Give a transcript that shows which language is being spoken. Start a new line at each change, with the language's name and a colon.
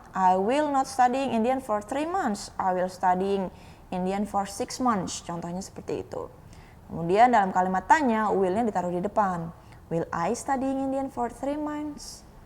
English: I will not studying Indian for 3 months. I will studying Indian for 6 months.
Indonesian: Contohnya seperti itu. Kemudian dalam kalimat tanya, will-nya ditaruh di depan.
English: Will I studying Indian for 3 months?